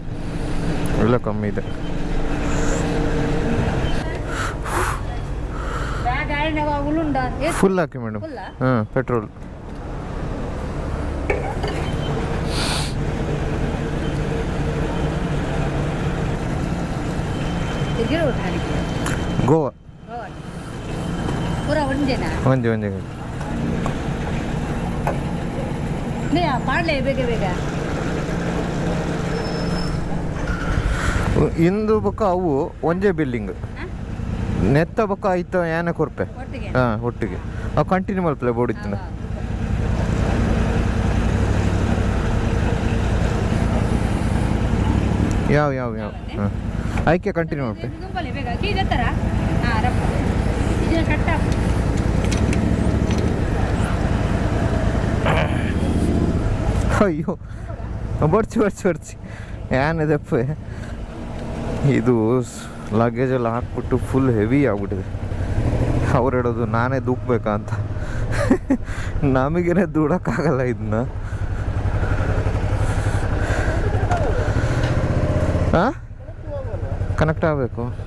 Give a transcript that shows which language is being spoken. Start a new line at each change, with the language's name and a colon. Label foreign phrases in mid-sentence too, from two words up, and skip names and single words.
Kannada: ಇಲ್ಲ ಕಮ್ಮಿ ಇದೆ. ಫುಲ್ ಹಾಕಿ ಮೇಡಮ್. ಹಾಂ, ಪೆಟ್ರೋಲ್.
Tulu: ಗೋವಾ ಒಂದೇ ಇಂದು ಬೊಕ್ಕ ಅವು ಒಂದೇ ಬಿಲ್ಡಿಂಗ್ ನೆತ್ತ ಬೊಕ್ಕ ಆಯ್ತ ಏನ ಕೊರ್ಪೆ. ಹಾಂ, ಒಟ್ಟಿಗೆ ಅವು ಕಂಟಿನ್ಯೂ ಮಲ್ಪಲೆ ಬೋಡಿತ್ತಿನ.
Kannada: ಯಾವ ಹಾಂ, ಆಯ್ಕೆ ಕಂಟಿನ್ಯೂ ಮಾಡ್ತೆ. ಅಯ್ಯೋ, ಬರ್ಚಿ ಏನಿದೆಪ್ಪ ಇದು. ಲಗೇಜೆಲ್ಲ ಹಾಕ್ಬಿಟ್ಟು
English: full heavy
Kannada: ಆಗ್ಬಿಟ್ಟಿದೆ. ಅವ್ರು ಹೇಳೋದು ನಾನೇ ದೂಕ್ಬೇಕಾ ಅಂತ. ನಮಗೇನೆ ದೂಡೋಕ್ಕಾಗಲ್ಲ ಇದನ್ನ. ಹಾಂ, ಕನೆಕ್ಟ್ ಆಗಬೇಕು.